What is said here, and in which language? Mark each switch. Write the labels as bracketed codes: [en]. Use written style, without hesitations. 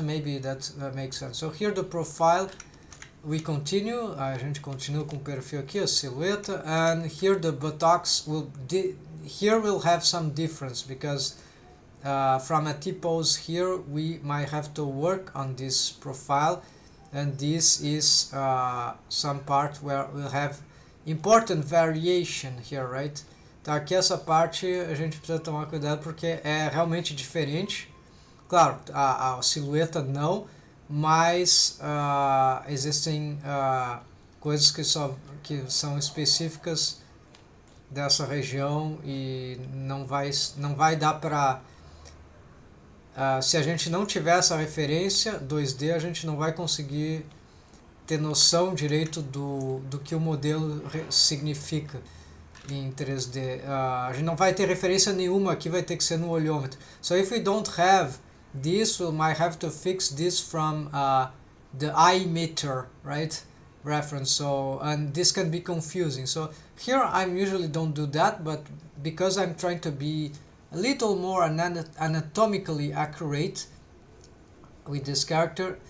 [en] Maybe that makes sense. So here the profile, we continue, [pt] a gente continua com o perfil aqui, a silhueta, [en] and here the buttocks here we'll have some difference because from a T-pose here we might have to work on this profile, and this is some part where we'll have important variation here, right? [pt] Então aqui essa parte a gente precisa tomar cuidado porque é realmente diferente. Claro, a silhueta não, mas existem coisas que são específicas dessa região e não vai dar para se a gente não tiver essa referência 2D, a gente não vai conseguir ter noção direito do que o modelo significa em 3D. A gente não vai ter referência nenhuma aqui, vai ter que ser no olhômetro. [en] So if we don't have this, we might have to fix this from the eye meter, right? Reference. So, and this can be confusing. So here I usually don't do that, but because I'm trying to be a little more anatomically accurate with this character.